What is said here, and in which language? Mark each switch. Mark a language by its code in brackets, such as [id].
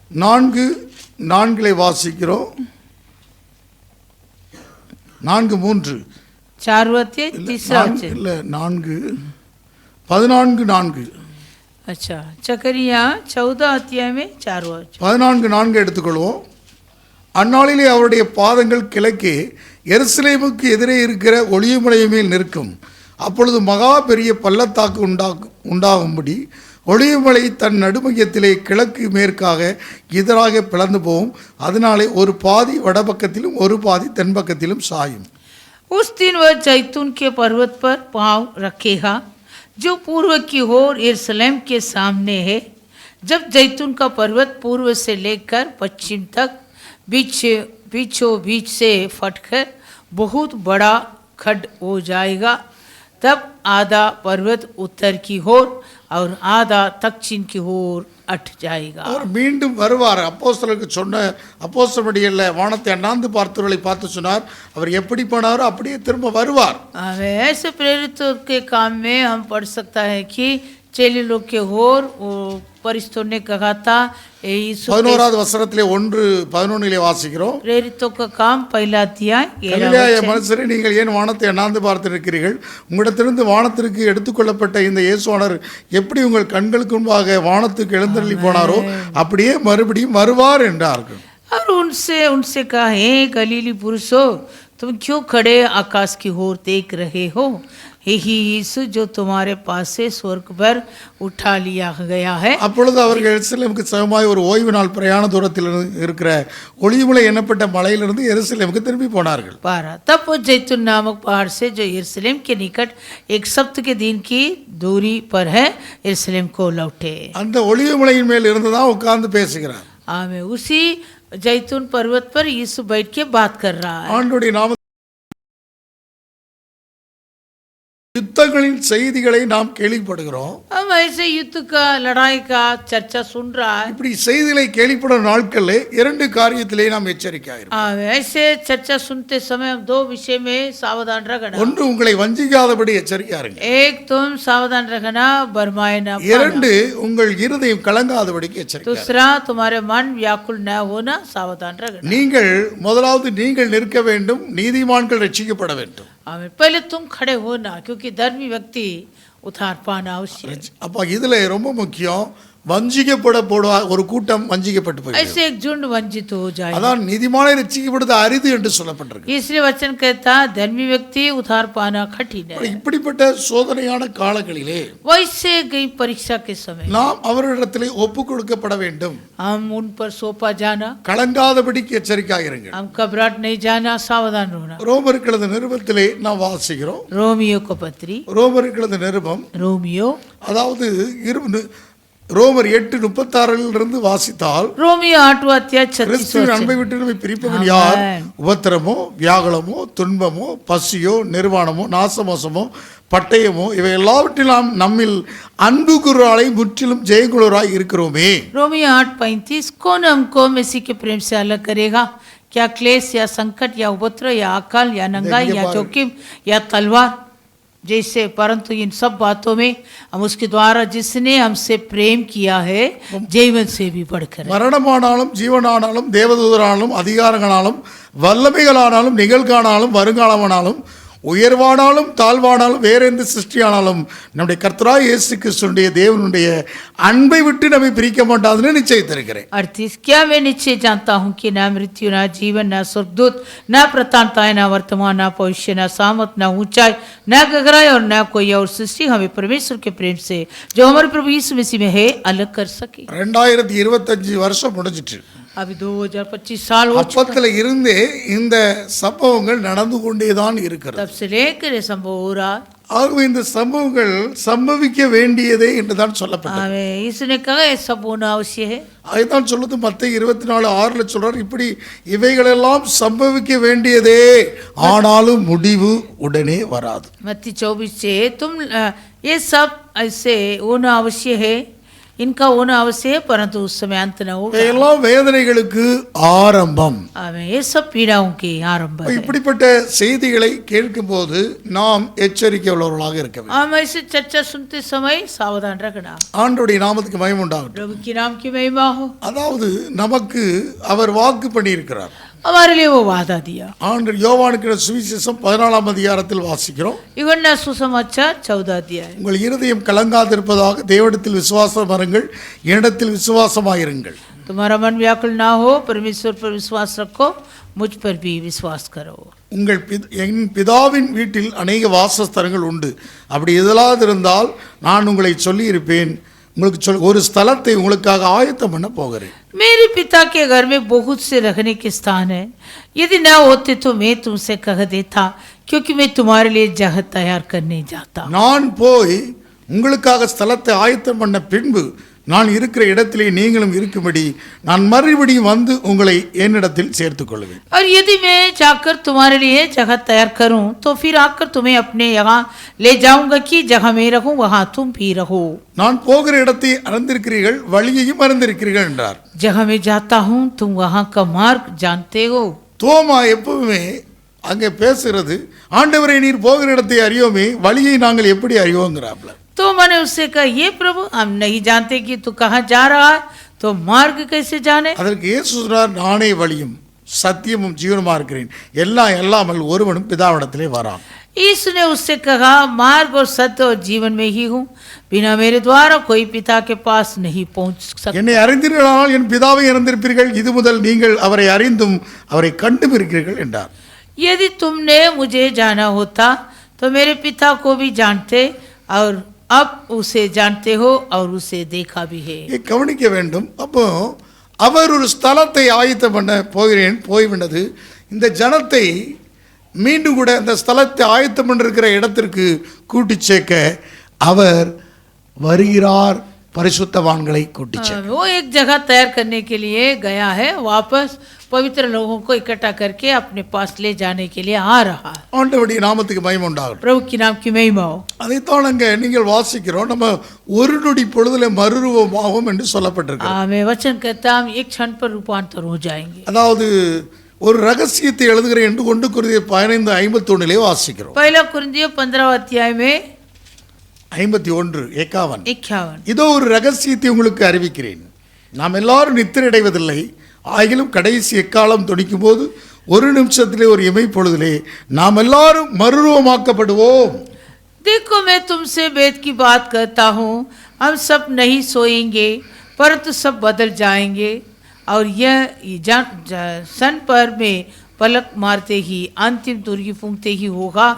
[ta] 4:4 வாசிக்கிறோம். 4:3 [hi] 4वां अध्याय 3रा वचन. [ta] இல்ல 14:4. [hi] अच्छा, जकरिया 14 अध्याय में 4वां वचन. [ta] 14:4 எடுத்துக்கொள்வோம். அந்நாளிலே அவருடைய பாதங்கள் கிழக்கே எருசலேமுக்கு எதிரே இருக்கிற ஒலிவமலை மேல் நிற்கும். அப்பொழுது மகா பெரிய பள்ளத்தாக்கு உண்டாகும்படி ஒலிவமலை தன் நடுமையத்திலே கிழக்கு மேற்காக எதிராக பிளந்து போகும். அதனாலே ஒரு பாதி வடபக்கத்திலும் ஒரு பாதி தென்பக்கத்திலும் சாயும். [hi] उस दिन वह जैतून के पर्वत पर पाँव रखेगा जो पूर्व की ओर यरूशलेम के सामने है. जब जैतून का पर्वत पूर्व से लेकर पश्चिम तक बीचों बीच से फटकर बहुत बड़ा खड्ड हो जाएगा, तब आधा पर्वत उत्तर की ओर और आधा दक्षिण की ओर अट जाएगा. [ta] அவர் மீண்டும் வருவார். அப்போஸ்தலருக்கு சொன்ன அப்போஸ்தலர்களில் வானத்தை அண்ணாந்து பார்த்தவர்களை பார்த்து சொன்னார், அவர் எப்படி போனாரோ அப்படியே திரும்ப வருவார். [hi] ऐसे प्रेरितों के काम में हम पढ़ सकता है कि चेले लोग के ओर परिस्तों ने कहा था. [ta] 11வது வசனத்திலே 1:11 வாசிக்கிறோம். [hi] प्रेरितों का काम पहला अध्याय. [ta] கலிலேய மனுஷரே, நீங்கள் ஏன் வானத்தை அண்ணாந்து பார்த்திருக்கிறீர்கள்? உங்களிடத்திலிருந்து வானத்திற்கு எடுத்துக்கொள்ளப்பட்ட இந்த இயேசுவானவர் எப்படி உங்கள் கண்களுக்கு முன்பாக வானத்துக்கு எழுந்தருளி போனாரோ அப்படியே மறுபடியும் வருவார் என்றார்கள். [hi] और उनसे कहा, हे गलीली पुरुषों, तुम क्यों खड़े आकाश की ओर देख रहे हो? यही यीशु जो तुम्हारे पास से स्वर्ग पर उठा लिया गया है. [ta] அப்பொழுது அவர்கள் எருசலேமுக்கு சமமாய் ஒரு ஓய்வு நாள் பிரயாண தூரத்தில் இருக்கிற ஒலிவமலை என்னப்பட்ட மலையிலிருந்து எருசலேமுக்கு திரும்பி போனார்கள். 12. [hi] तब वो जैतून नामक पहाड़ से जो यरूशलेम के निकट एक सप्ताह के दिन की दूरी पर है यरूशलेम को लौटे. [ta] அந்த ஒலிவமலையின் மேல் இருந்து தான் உட்கார்ந்து பேசுகிறார். [hi] आमेन. उसी जैतून पर्वत पर यीशु बैठ के बात कर रहा है. [ta] ஆண்டவருடைய நாம யுத்தங்களின் செய்திகளை நாம் கேள்விப்படுகிறோம். [hi] हम ऐसे युद्ध का लड़ाई का चर्चा सुन रहा है. [ta] இப்படி செய்திகளை கேள்விப்படும் நாட்களிலே 2 காரியத்திலே நாம் எச்சரிக்கையாக இருக்கணும். [hi] ऐसे चर्चा सुनते समय हम 2 विषय में सावधान रखना. [ta] ஒன்று, உங்களை வஞ்சிக்காதபடி எச்சரிக்கையா இருங்க. [hi] एक, तुम सावधान रखना, भरमाए ना. [ta] 2, உங்கள் இருதயம் கலங்காதபடிக்கு எச்சரிக்கை. [hi] दूसरा, तुम्हारे मन व्याकुल न होना, सावधान रखना. [ta] நீங்கள் முதலாவது நீங்கள் நிற்க வேண்டும், நீதிமான்கள் ரட்சிக்கப்பட வேண்டும். [hi] आमीन. पहले तुम खड़े होना, क्योंकि धर्मी व्यक्ति उद्धार पाना आवश्यक. [ta] அப்ப இதுல ரொம்ப முக்கியம், வஞ்சிக்கப்பட ஒரு கூட்டம் வஞ்சிக்கப்பட்டு போயிடுது. [hi] ऐसे एक झुंड वंचित हो जाए. [ta] அதான் நீதிமானை ரட்சிக்கப்படுவது அரிது என்று சொல்லப்பட்டிருக்கு. [hi] इसलिए वचन कहता धर्मी व्यक्ति उद्धार पाना कठिन है. [ta] இப்படிப்பட்ட சோதனையான காலங்களிலே [hi] वैसे गई परीक्षा के समय [ta] நாம் அவரிடத்திலே ஒப்பு கொடுக்கப்பட வேண்டும். [hi] हम उन पर सौंपा जाना. [ta] கலங்காதபடிக்கு எச்சரிக்கையாக இருங்கள். [hi] हम घबराहट नहीं जाना, सावधान होना. [ta] ரோமருக்கு எழுதின நிருபத்திலே நாம் வாசிக்கிறோம். [hi] रोमियो को पत्री. [ta] ரோமருக்கு எழுதின நிருபம், [hi] रोमियो, [ta] அதாவது ரோமர் 8:36 வாசித்தால், [hi] रोमियो 8वां अध्याय 36 [ta] கிறிஸ்துவின் அன்பை விட்டு நம்மை பிரிப்பவன் யார்? உபத்திரமோ, வியாகுலமோ, துன்பமோ, பசியோ, நிர்வாணமோ, நாசமோசமோ, பட்டயமோ, இவை எல்லாவற்றிலும் நம்மில் அன்பு கூறுவாரை முற்றிலும் ஜெயங்குளராய் இருக்கிறோமே. [hi] रोमियो 8:35 कौन हमको मसीह के प्रेम से अलग करेगा? क्या क्लेश या संकट या उपद्रव या अकाल या नंगाई या जोखिम या तलवार जैसे? परंतु इन सब बातों में हम उसके द्वारा जिसने हमसे प्रेम किया है जीवन से भी बढ़कर. [ta] மரணமானாலும் ஜீவனானாலும் தேவதூதரானாலும் அதிகாரங்களாலும் வல்லமைகளானாலும் நிகழ்கானாலும் வருங்காலமானாலும் உயர்வானாலும் தாழ்வானாலும் வேற எந்த சிருஷ்டியானாலும் நம்முடைய கர்த்தராகிய இயேசு கிறிஸ்துவினுடைய தேவனுடைய அன்பை விட்டு நம்மை பிரிக்க மாட்டாதுன்னு நிச்சயித்திருக்கிறேன். [hi] 38 क्या मैं निश्चय जानता हूँ कि ना मृत्यु ना जीवन ना स्वर्गदूत ना प्रतापताएं ना वर्तमान ना भविष्य ना सामर्थ ना ऊंचाई ना गहराई और ना कोई और सृष्टि हमें परमेश्वर के प्रेम से जो हमारे प्रभु यीशु मसीह में है अलग कर सके. [ta] 2025 வருஷம் முடிஞ்சிட்டு [hi] अभी 2025 साल हो चुका. [ta] அப்பத்துல இருந்தே இந்த சம்பவங்கள் நடந்து கொண்டேதான் இருக்கிறது. [hi] तब से लेकर ये संभव हो रहा. [ta] ஆகவே இந்த சம்பவங்கள் சம்பவிக்க வேண்டியதே என்றுதான் சொல்லப்பட்டது. [hi] इसने कहा ये सब होना आवश्यक है. [ta] அதுதான் சொல்லுது மத்தேயு 24:6 சொல்றார், இப்படி இவைகளெல்லாம் சம்பவிக்க வேண்டியதே, ஆனாலும் முடிவு உடனே வராது. [hi] मत्ती 24 से तुम ये सब ऐसे होना आवश्यक है, इनका होना आवश्यक है, परंतु उस समय अंत न होगा. [ta] எல்லாம் வேதனைகளுக்கு ஆரம்பம். [hi] ये सब पीड़ाओं के आरंभ है. [ta] இப்படிப்பட்ட செய்திகளை கேட்கும்போது நாம் எச்சரிக்கை உள்ளவர்களாக இருக்க வேண்டும். [hi] हम ऐसे चर्चा सुनते समय सावधान रखना. [ta] ஆண்டவருடைய நாமத்துக்கு மகிமை உண்டாகட்டும். [hi] प्रभु के नाम की महिमा हो. [ta] அதாவது நமக்கு அவர் வாக்கு பண்ணியிருக்கிறார். [hi] हमारे लिए वो वादा दिया. [ta] ஆண்டவர் யோவானுக்கு சுவிசேஷம் 14ஆம் அதிகாரத்தில் வாசிக்கிறோம். [hi] யுவன்னா சுசமாச்சார் 14 அத்தியாயம். [ta] உங்கள் இருதயம் கலங்காதிருப்பதாக தேவனிடத்தில் விசுவாசம் வருங்கள், என்னிடத்தில் விசுவாசமாயிருங்கள். [hi] तुम्हारा मन व्याकुल ना हो, परमेश्वर पर विश्वास रखो, मुझ पर भी विश्वास करो. [ta] உங்கள் என் பிதாவின் வீட்டில் அநேக வாசஸ்தலங்கள் உண்டு, அப்படி எதலாவது இருந்தால் நான் உங்களை சொல்லி இருப்பேன், உங்களுக்கு ஒரு ஸ்தலத்தை உங்களுக்காக ஆயத்தம் பண்ண போகிறேன். [hi] मेरे पिता के घर में बहुत से रहने के स्थान है, यदि न होते तो मैं तुमसे कह देता, क्योंकि मैं तुम्हारे लिए जगह तैयार करने जाता. [ta] நான் போய் உங்களுக்காக ஸ்தலத்தை ஆயத்தம் பண்ண பின்பு நான் இருக்கிற இடத்திலே நீங்களும் இருக்கும்படி நான் மறுபடியும் வந்து உங்களை என்னிடத்தில் சேர்த்துக் கொள்வேன். [hi] और यदि मैं जाकर तुम्हारे लिए जगह तैयार करूं तो फिर आकर तुम्हें अपने यहाँ ले जाऊंगा कि जहाँ मैं रहूं वहाँ तुम भी रहो. [ta] நான் போகிற இடத்தை அறிந்திருக்கிறீர்கள், வழியையும் அறிந்திருக்கிறீர்கள் என்றார். [hi] जहाँ मैं जाता हूँ तुम वहाँ का मार्ग जानते हो. [ta] தோமா எப்பவுமே அங்கே பேசுறது, ஆண்டவரை நீர் போகிற இடத்தை அறியோமே, வழியை நாங்கள் எப்படி அறியோங்கிறாப்ல. [hi] तो मैंने उससे कहा, ये प्रभु हम नहीं जानते कि तू कहाँ जा रहा है, तो मार्ग कैसे जाने. [ta] அதற்கு இயேசு சொன்னார், நானே வழியும் சத்தியமும் ஜீவனுமா இருக்கிறேன், எல்லாம் இல்லாமல் ஒருவனும் பிதாவிடத்திலே வரான். [hi] यीशु ने उससे कहा, मार्ग और सत्य और जीवन में ही हूँ, बिना मेरे द्वारा कोई पिता के पास नहीं पहुँच सकता. [ta] என்னை அறிந்தீர்களானால் என் பிதாவை அறிந்திருப்பீர்கள், இது முதல் நீங்கள் அவரை அறிந்தும் அவரை கண்டும் இருக்கிறீர்கள் என்றார். [hi] यदि तुमने मुझे जाना होता तो मेरे पिता को भी जानते और अब उसे जानते हो और उसे देखा भी है. [ta] கவனிக்க வேண்டும். அப்போ அவர் ஒரு ஸ்தலத்தை ஆயத்தம் பண்ண போகிறேன் போய்விட்டது. இந்த ஜனத்தை மீண்டும் கூட அந்த ஸ்தலத்தை ஆயத்தம் பண்ணிருக்கிற இடத்திற்கு கூட்டி சேர்க்க அவர் வருகிறார், பரிசுத்தவான்களை கூட்டி சேர்க்க. [hi] वो एक जगह तैयार करने के लिए गया है, वापस पवित्र लोगों को इकट्ठा करके अपने पास ले जाने के लिए आ रहा है. [ta] ஆண்டவருடைய நாமத்துக்கு மகிமை உண்டாகட்டும். [hi] प्रभु की नाम की महिमा हो. [ta] அதைத்தான் அங்கே நீங்கள் வாசிக்கிறோம், நம்ம ஒரு நொடி பொழுதுல மறுரூபமாகும் என்று சொல்லப்பட்டிருக்கு. [hi] मैं वचन कहता हम एक क्षण पर रूपांतर हो जाएंगे. [ta] அதாவது ஒரு ரகசியத்தை எழுதுகிறேன் என்று 1 கொரிந்தியர் 15:51 வாசிக்கிறோம். [hi] पहला कुरिन्थियों 15 अध्याय में [ta] 51 இதோ ஒரு ரகசியத்தை உங்களுக்கு அறிவிக்கிறேன், நாம் எல்லாரும் நித்திரையடைவதில்லை, ஆகிலும் கடைசி எக்காலம் தொனிக்கும் போது ஒரு நிமிஷத்திலே ஒரு இமை பொழுதிலே நாம் எல்லாரும் மறுரூபமாக்கப்படுவோம். [hi] देखो मैं तुमसे वेद की बात करता हूँ, हम सब नहीं सोएंगे परंतु सब बदल जाएंगे, और यह सन पर में पलक मारते ही अंतिम तुरगी फूंकते ही होगा.